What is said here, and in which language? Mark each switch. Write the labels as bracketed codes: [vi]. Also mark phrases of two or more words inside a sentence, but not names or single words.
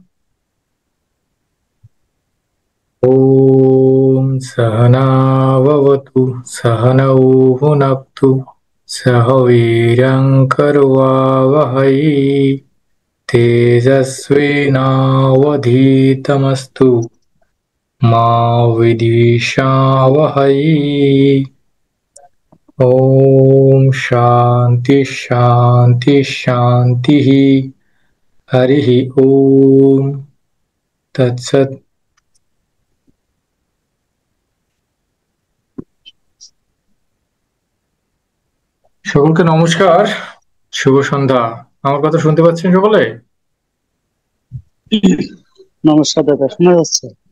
[sa] ॐ सहना भवतु सहनौ भुनक्तु सह वीर्यं करवावहै तेजस्विनावधीतमस्तु मा विद्विषावहै। ॐ शान्ति शान्ति शान्तिः। हरिः ॐ तत्सत्। [bn] সকলকে নমস্কার, শুভ সন্ধ্যা। আমার কথা শুনতে পাচ্ছেন সকলে? নমস্কার দাদা, শোনা যাচ্ছে।